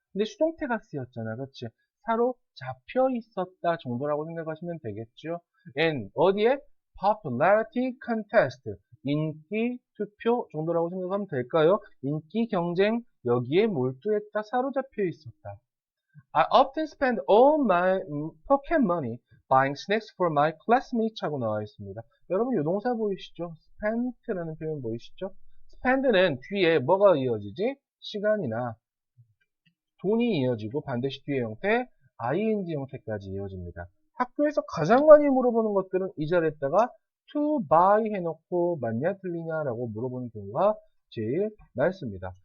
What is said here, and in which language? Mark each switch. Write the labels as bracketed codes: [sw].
[ko] 근데 수동태가 쓰였잖아, 그치? 사로잡혀 있었다 정도라고 생각하시면 되겠죠. in, 어디에? popularity contest, 인기 투표 정도라고 생각하면 될까요? 인기 경쟁, 여기에 몰두했다, 사로잡혀 있었다. [en] I often spend all my pocket money buying snacks for my classmates [ko] 하고 나와 있습니다. 여러분, 이 동사 보이시죠? spent라는 표현 보이시죠? spend는 뒤에 뭐가 이어지지? 시간이나 돈이 이어지고 반드시 뒤에 형태 ing 형태까지 이어집니다. 학교에서 가장 많이 물어보는 것들은 이 자리에다가 to buy 해놓고 맞냐 틀리냐라고 물어보는 경우가 제일 많습니다.